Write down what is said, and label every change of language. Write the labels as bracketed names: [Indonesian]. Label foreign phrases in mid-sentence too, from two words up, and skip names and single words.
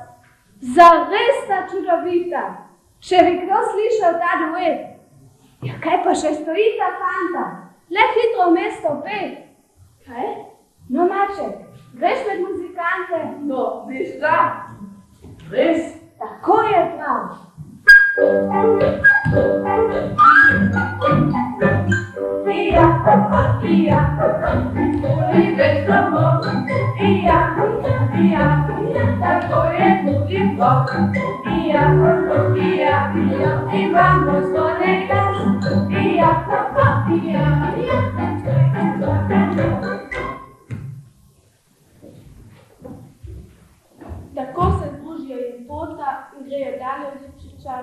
[Slovenian] Zares sta čudovita. Če bi kdo slišal ta duet. Ja, kaj pa še stoji ta fanta? Le hitro v mesto pet. Kaj? No, Maček, greš med muzikante? No, veš da? Res? Tako je prav. Ija, ija, Toli več samo, ija, ija, tako je tudi Bog. ija, ija, ija, imamo zvone glas. Ija, ija, ija. Tako se družijo lepota in grejo dalje v lepši čas.